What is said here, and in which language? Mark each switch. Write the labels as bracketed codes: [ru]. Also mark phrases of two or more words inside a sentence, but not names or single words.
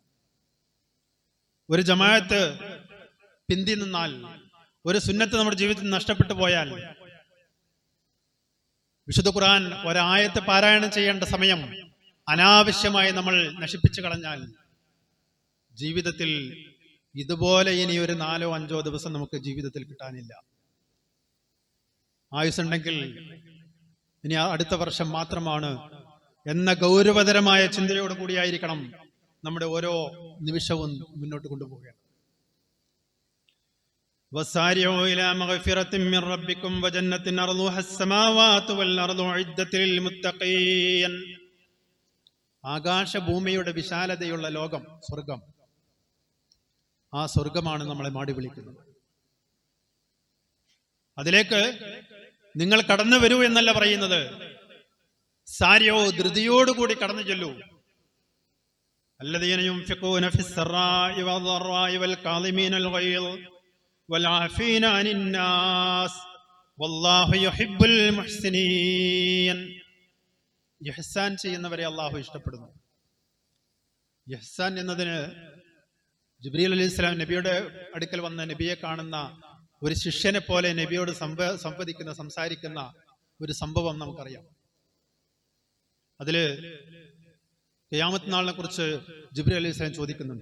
[ml] ഒരു ജമാഅത്ത് പിന്തി നിന്നാൽ, ഒരു സുന്നത്ത് നമ്മുടെ ജീവിതത്തിൽ നഷ്ടപ്പെട്ടു പോയാൽ, വിശുദ്ധ ഖുർആൻ ഒരായത്ത് പാരായണം ചെയ്യേണ്ട സമയം അനാവശ്യമായി നമ്മൾ നശിപ്പിച്ചു കളഞ്ഞാൽ ജീവിതത്തിൽ ഇതുപോലെ ഇനി ഒരു 4-5 ദിവസം നമുക്ക് ജീവിതത്തിൽ കിട്ടാനില്ല. ആയുസ്സുണ്ടെങ്കിൽ ഇനി അടുത്ത വർഷം മാത്രമാണ് എന്ന ഗൗരവതരമായ ചിന്തയോട് കൂടിയായിരിക്കണം നമ്മുടെ ഓരോ നിമിഷവും മുന്നോട്ട് കൊണ്ടുപോകുക. [ar] وسارعوا إلى مغفرة من ربكم وجنة أرضها السماوات والأرض أعدت للمتقين. [ml] ആകാശഭൂമിയുടെ വിശാലതയുള്ള ലോകം, സ്വർഗം. ആ സ്വർഗമാണ് നമ്മളെ മാടി വിളിക്കുന്നത്. അതിലേക്ക് നിങ്ങൾ കടന്നു വരൂ എന്നല്ല പറയുന്നത്. സാരിയോ, ധൃതിയോടുകൂടി കടന്നു ചെല്ലൂ. [ar] الذين ينفقون في السراء والضراء والكاظمين الغيظ والعافين عن الناس والله يحب المحسنين. [ml] ഇഹ്സാൻ ചെയ്യുന്നവരെ അള്ളാഹു ഇഷ്ടപ്പെടുന്നു. ഇഹ്സാൻ എന്നതിന് ജിബ്രീൽ അലൈഹിസ്സലാം നബിയുടെ അടുക്കൽ വന്ന നബിയെ കാണുന്ന ഒരു ശിഷ്യനെ പോലെ നബിയോട് സംസാരിക്കുന്ന ഒരു സംഭവം നമുക്കറിയാം. അതില് ഖിയാമത്ത് നാളിനെ കുറിച്ച് ജിബ്രീൽ അലൈഹിസ്സലാം ചോദിക്കുന്നുണ്ട്.